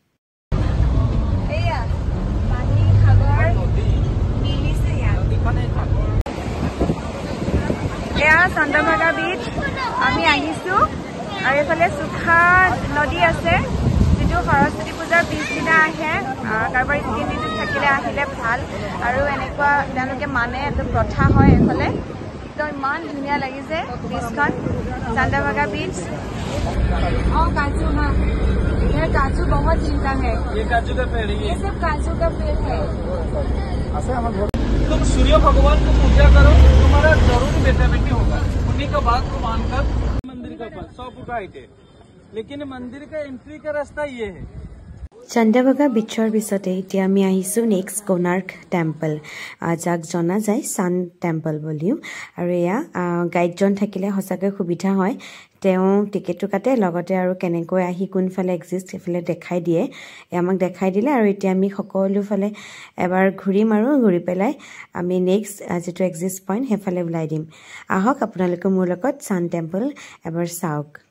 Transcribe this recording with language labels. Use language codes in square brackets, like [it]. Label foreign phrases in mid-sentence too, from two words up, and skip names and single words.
[as] চন্দ্ৰভাগা বিচ আমি আহিছো আৰু এফালে সুখা নদী আছে যেটো সৰস্বতী পূজাৰ পিছদিনা আহে কাৰবাৰী তিনিদিন থাকিলে আহিলে ভাল আৰু এনেকুৱা তেওঁলোকে মানে এটা প্ৰথা হয় এফালে তো ইমান ধুনীয়া লাগিছে বিচখন চন্দ্ৰভাগা বিচ [hi] काजू हाँ ये काजू बहुत चिंता है ये काजू का पेड़ ये सब काजू का पेड़ है तुम सूर्य भगवान को पूजा करो तुम्हारा जरूर बेटा बेटी होगा उन्हीं का बात को मानकर मंदिर का 100 फुट हाइट है लेकिन मंदिर का एंट्री का रास्ता ये है [as] চন্দ্ৰভাগা বিচৰ পিছতে এতিয়া আমি আহিছো নেক্সট কোনাৰ্ক টেম্পল যাক জনা যায় সান টেম্পল বুলিও আৰু এয়া গাইডজন থাকিলে হসাকৈ সুবিধা হয় তেওঁ টিকেটটো কাটে লগতে আৰু কেনেকৈ আহি কোনফালে এক্সিষ্ট এফালে দেখাই দিয়ে আমাক দেখাই দিলে আৰু এতিয়া আমি সকলো ফালে এবাৰ ঘূৰিম আৰু ঘূৰি পেলাই আমি নেক্সট যেটো [en] exit point [as] হেফালে ওলাই দিম আহক আপোনালোকে মোৰ লগত সান টেম্পল এবাৰ চাওক